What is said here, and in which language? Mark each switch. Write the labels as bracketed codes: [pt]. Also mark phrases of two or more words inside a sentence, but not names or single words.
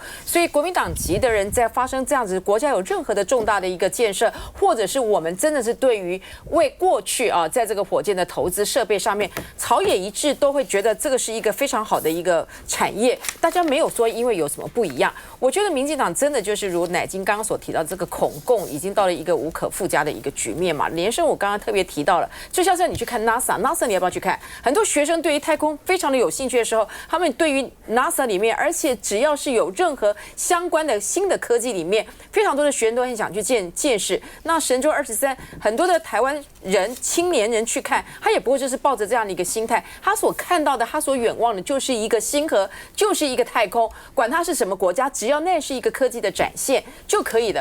[zh] 所以國民黨籍的人在發生這樣子，國家有任何的重大的一個建設，或者是我們真的是對於為過去啊，在這個火箭的投資設備上面朝野一致，都會覺得這個是一個非常好的一個產業，大家沒有說因為有什麼不一樣。我覺得民進黨真的就是如乃菁剛剛所提到，這個恐共已經到了一個無可復加的一個局面嘛。連勝我剛剛特別提到了，就像是你去看 NASA 你要不要去看？很多學生對於太空非常的有興趣的時候，他們對於 NASA 裡面，而且只要是有任何相關的新的科技裡面，非常多的学生都很想去見識。那神舟23，很多的台灣人青年人去看，他也不會就是抱着這樣的一個心態，他所看到的，他所遠望的就是一個星河，就是一個太空，管它是什麼國家，只只要那是一個科技的展現就可以了。